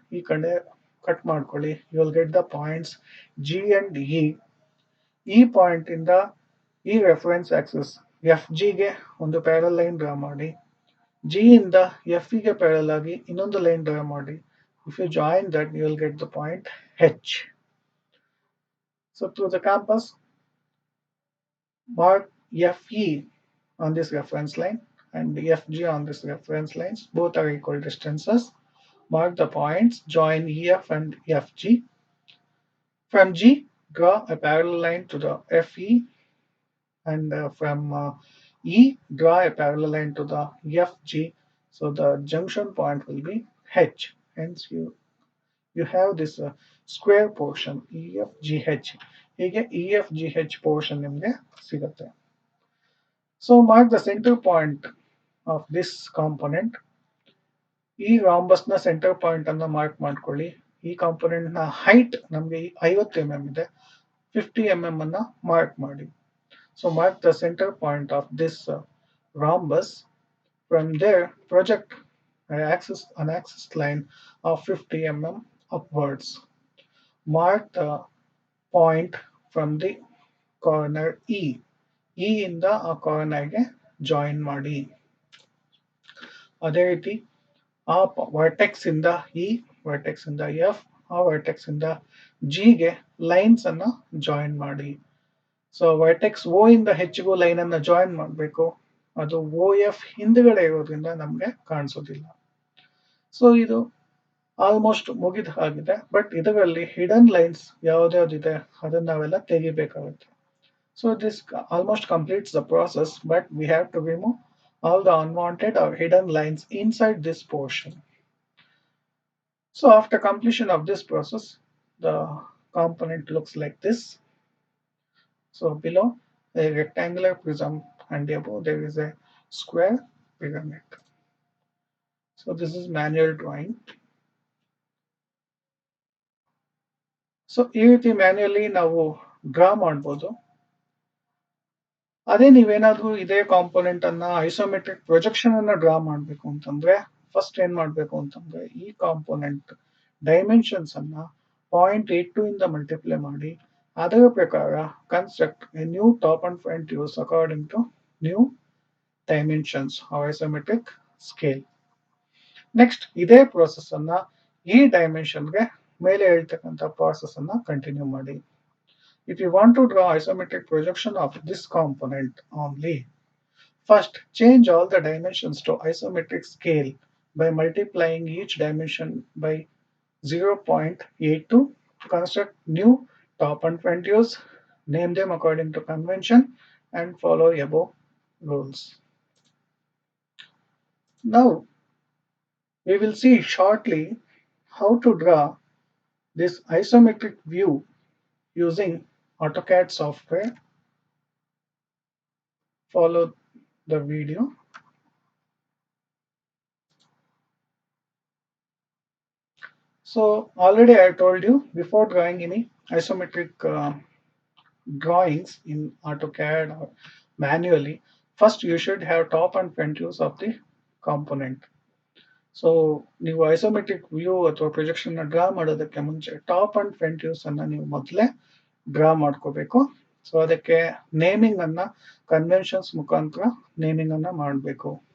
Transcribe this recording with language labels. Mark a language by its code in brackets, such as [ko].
[kn] ಈ ಕಡೆ ಕಟ್ ಮಾಡ್ಕೊಳ್ಳಿ. [en] You will get the points G and E. [kn] ಈ ಪಾಯಿಂಟ್ ಇಂದ ಈ ರೆಫರೆನ್ಸ್ ಆಕ್ಸಿಸ್ ಎಫ್ ಜಿಗೆ ಒಂದು ಪ್ಯಾರಲ್ ಲೈನ್ ಡ್ರಾ ಮಾಡಿ. ಜಿ ಇಂದ ಎಫ್ ಗೆ ಪ್ಯಾರಲ್ ಆಗಿ ಇನ್ನೊಂದು ಲೈನ್ ಡ್ರಾ ಮಾಡಿ. [en] If you join that you will get the point H. So through the compass mark FE on this reference line and FG on this reference lines. Both are equal distances. Mark the points, join EF and FG. From G, draw a parallel line to the FE, and from E, draw a parallel line to the FG. So the junction point will be H. Hence you have this square portion EFGH. [kn] ಹೀಗೆ EFGH portion ನಿಮಗೆ ಸಿಗುತ್ತೆ. [en] So mark the center point of this component. [kn] ಈ rhombus ನ centre point ಅನ್ನ mark ಮಾಡ್ಕೊಳ್ಳಿ. ಈ component ನ height ನಮಗೆ 50 mm ಇದೆ. 50 mm ಅನ್ನ ಮಾರ್ಕ್ ಮಾಡಿ. [en] So mark the centre point of this rhombus. From there project an axis line of 50 mm upwards. Mark the point from the corner E. [kn] E ಇಂದ ಆ ಕಾರ್ನರ್ಗೆ join ಮಾಡಿ. ಅದೇ ರೀತಿ ಆ ವರ್ಟೆಕ್ಸ್ ಇಂದ ಇ, ವರ್ಟೆಕ್ಸ್ ಇಂದ ಎಫ್, ಆ ವರ್ಟೆಕ್ಸ್ ಇಂದ ಜಿಗೆ ಲೈನ್ಸ್ ಅನ್ನ ಜಾಯಿನ್ ಮಾಡಿ. ಸೊ ವರ್ಟೆಕ್ಸ್ ಓ ಇಂದ ಹೆಚ್ಚಿಗೂ ಲೈನ್ ಅನ್ನ ಜಾಯಿನ್ ಮಾಡಬೇಕು. ಅದು ಓ ಎಫ್ ಹಿಂದ್ಗಡೆ ಇರೋದ್ರಿಂದ ನಮ್ಗೆ ಕಾಣಿಸೋದಿಲ್ಲ. ಸೊ ಇದು ಆಲ್ಮೋಸ್ಟ್ ಮುಗಿದ ಹಾಗಿದೆ. ಬಟ್ ಇದರಲ್ಲಿ ಹಿಡನ್ ಲೈನ್ಸ್ ಯಾವ್ದ್ಯಾವ್ದಿದೆ ಅದನ್ನ ನಾವೆಲ್ಲ ತೆಗಿಬೇಕಾಗುತ್ತೆ. [en] So this almost completes the process, but we have to remove all the unwanted or hidden lines inside this portion. So after completion of this process, the component looks like this. So below a rectangular prism and above there is a square pyramid. So this is manual drawing. [kn] So ಈ ರೀತಿ manually ನಾವು draw ಮಾಡ್ಬೋದು. ಅದೇ ನೀವೇನಾದ್ರೂ ಇದೇ component ಅನ್ನ isometric projection ಅನ್ನ draw ಮಾಡಬೇಕು ಅಂತಂದ್ರೆ ಫಸ್ಟ್ ಏನ್ ಮಾಡ್ಬೇಕು ಅಂತಂದ್ರೆ ಈ ಕಾಂಪೋನೆಂಟ್ ಡೈಮೆನ್ಷನ್ಸ್ ಅನ್ನ 0.82 ಇಂದ ಮಲ್ಟಿಪ್ಲೈ ಮಾಡಿ ಅದರ ಪ್ರಕಾರ [en] Construct a new top and front views according to new dimensions isometric scale. [kn] Next ಇದೇ ಪ್ರೋಸೆಸ್ ಅನ್ನ ಈ ಡೈಮೆನ್ಷನ್ಗೆ ಮೇಲೆ ಹೇಳ್ತಕ್ಕಂಥ ಪ್ರಾಸೆಸ್ ಅನ್ನ ಕಂಟಿನ್ಯೂ ಮಾಡಿ. [en] If you want to draw isometric projection of this component only, first change all the dimensions to isometric scale by multiplying each dimension by 0.82. Construct new top and front views, name them according to convention, and follow above rules. Now, we will see shortly how to draw this isometric view using AutoCAD software. Follow the video. So already I told you before drawing any isometric drawings in AutoCAD or manually, first you should have top and front views of the component. [kn] So ನೀವು isometric view ಅಥವಾ projection draw ಮಾಡೋದಕ್ಕೆ ಮುಂಚೆ top and front views ಅನ್ನ ನೀವು ಮೊದಲೇ draw ಮಾಡ್ಕೋಬೇಕು. So ಅದಕ್ಕೆ naming ಅನ್ನ ಕನ್ವೆನ್ಷನ್ಸ್ ಮುಖಾಂತರ ನೇಮಿಂಗ್ ಅನ್ನ ಮಾಡಬೇಕು.